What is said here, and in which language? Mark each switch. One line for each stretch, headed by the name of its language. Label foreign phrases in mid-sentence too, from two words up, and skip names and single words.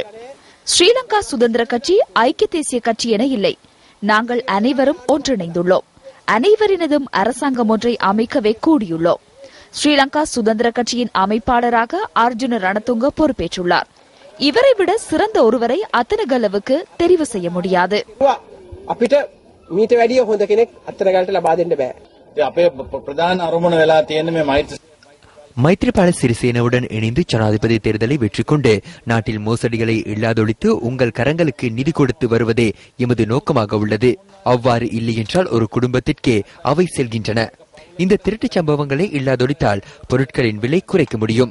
Tamil: ஸ்ரீலங்கா சுதந்திர கட்சி ஐக்கிய தேசிய கட்சி என இல்லை. நாங்கள் அனைவரும் ஒன்றிணைந்துள்ளோம். அனைவரினதும் அரசாங்கம் ஒன்றை அமைக்கவே கூடியுள்ளோம். ஸ்ரீலங்கா சுதந்திர கட்சியின் அமைப்பாளராக அர்ஜுன ரணதுங்க பொறுப்பேற்றுள்ளார். இவரை விட சிறந்த ஒருவரை அத்தனகலவுக்கு தெரிவு செய்ய முடியாது.
Sinhala: අපිට මීට වැඩිය හොඳ කෙනෙක් අත්තනගලට ලබා දෙන්න බෑ. අපේ ප්‍රධාන අරමුණ වෙලා තියෙන්නේ මේ මෛත්‍රී
Tamil: மைத்ரிபால சிறிசேனவுடன் இணைந்து ஜனாதிபதி தேர்தலை வெற்றி கொண்டு நாட்டில் மோசடிகளை இல்லாதொழித்து உங்கள் கரங்களுக்கு நிதி கொடுத்து வருவதே எமது நோக்கமாக உள்ளது. அவ்வாறு இல்லையென்றால் ஒரு குடும்பத்திற்கே அவை செல்கின்றன. இந்த திருட்டுச் சம்பவங்களை இல்லாதொழித்தால் பொருட்களின் விலை குறைக்க முடியும்.